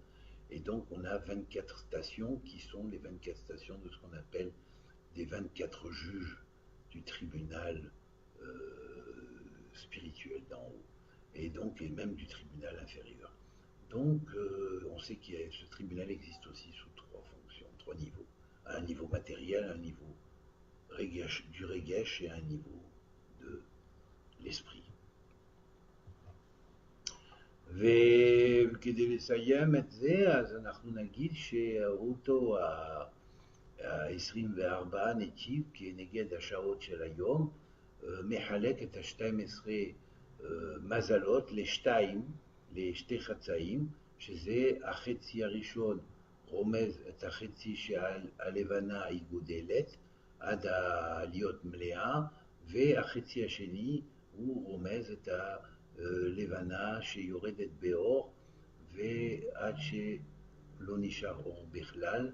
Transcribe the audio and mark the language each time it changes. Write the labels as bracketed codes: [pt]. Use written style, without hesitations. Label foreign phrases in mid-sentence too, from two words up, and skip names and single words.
[fr] Et donc on a 24 stations qui sont les 24 stations de ce qu'on appelle des 24 juges du tribunal spirituel d'en haut, et donc et même du tribunal inférieur. Donc on sait que ce tribunal existe aussi sous trois fonctions, trois niveaux. Un niveau matériel, un niveau du Regesh et un niveau de l'esprit. [he] וכדי לסיים את זה, אז אנחנו נגיד שאותו ה-24 נתיב כנגד השעות של היום, מחלק את ה-12 מזלות לשתי חצאים, שזה החצי הראשון רומז את החצי שהלבנה היא גודלת עד להיות מלאה, והחצי השני הוא רומז את הלבנה שיורדת באור ועד שלא נשאר אור בכלל.